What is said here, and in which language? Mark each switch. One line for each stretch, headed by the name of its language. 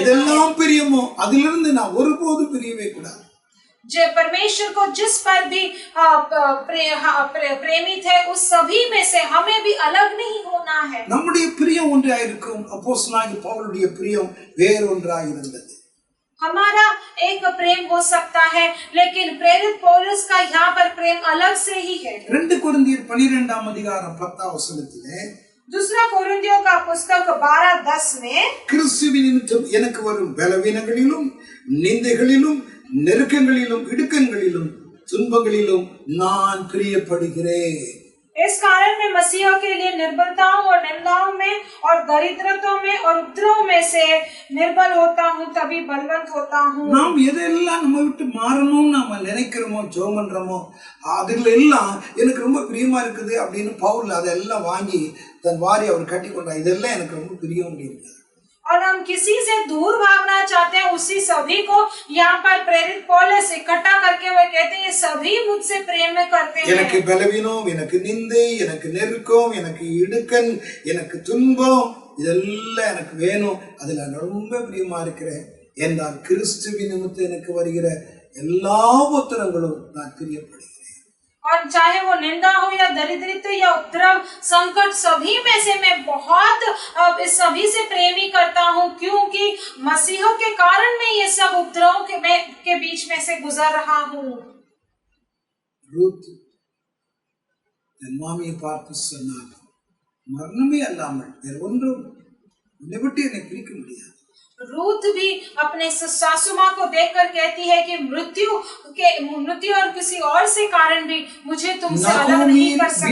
Tamil: எதெல்லாம் பிரியமோ அதிலிருந்து நான் ஒருபோதும் பிரியவே கூடாது.
Hindi: जो परमेश्वर को जिस पर भी प्रेमित है उस सभी में से हमें भी अलग नहीं होना है।
Tamil: நம்முடைய பிரியம் ஒன்றாய் இருக்கும். அப்போஸ்தலனாகிய பவுலுடைய பிரியம் வேறொன்றாய் இருந்தது.
Hindi: हमारा एक प्रेम हो सकता है, लेकिन प्रेरित पौलुस का यहाँ पर प्रेम अलग से ही है।
Tamil: 2 கொரிந்தியர் 12ஆம் அதிகாரம் 10ஆம் வசனத்திலே,
Hindi: दूसरा कोरिन्थियों का पुस्तक 12:10 में,
Tamil: கிறிஸ்துவின் நிமித்தம் எனக்கு வரும் பலவீனங்களிலும் நிந்தைகளிலும் நெருக்கங்களிலும் இடுக்கண்களிலும் துன்பங்களிலும் நான் பிரியப்படுகிறேன்.
Hindi: इस कारण मैं मसीह के लिए निर्बलताओं और निंदाओं में और दरिद्रताओं में और उपद्रव में से निर्बल होता हूँ, तभी बलवंत होता हूँ।
Tamil: நாம் எதெல்லாம் நம்ம விட்டு மாறணும்னு நம்ம நினைக்கிறோமோ, ஜெபம் பண்றோமோ, அதுல எல்லாம் எனக்கு ரொம்ப பிரியமா இருக்குது அப்படின்னு பவுல் அதெல்லாம் வாங்கி தன் வாரி அவர் கட்டி கொண்டார். இதெல்லாம் எனக்கு ரொம்ப பிரியம் அப்படின்னு.
Hindi: और हम किसी से दूर भागना चाहते हैं, उसी सभी को यहाँ पर प्रेरित पौलुस इकट्ठा करके वो कहते हैं ये सभी मुझसे प्रेम में करते हैं।
Tamil: எனக்கு பலவீனம், எனக்கு நிந்தை, எனக்கு நெருக்கம், எனக்கு இடுக்கண், எனக்கு துன்பம், இதெல்லாம் எனக்கு வேணும். அதுல நான் ரொம்ப பிரியமா இருக்கிறேன் என்றால் கிறிஸ்துவின் நிமித்தம் எனக்கு வருகிற எல்லா உத்தரங்களும் நான் பிரியப்படுகிறேன்.
Hindi: और चाहे वो निंदा हो या दरिद्रता या उपद्रव संकट, सभी में से मैं बहुत इस सभी से प्रेमी करता हूँ, क्योंकि मसीह के कारण मैं ये सब उपद्रवों के बीच में से गुजर रहा हूँ।
Tamil: ரூத் தன் மாமியை பார்த்து சொன்னார், மரணமே அல்லாமல் வேறு ஒன்றும் உன்னை விட்டு என்னை பிரிக்க முடியாது.
Hindi: रूथ भी अपने सासू माँ को देखकर कहती है कि मृत्यु और किसी और से कारण भी मुझे तुमसे अलग नहीं कर सकता है।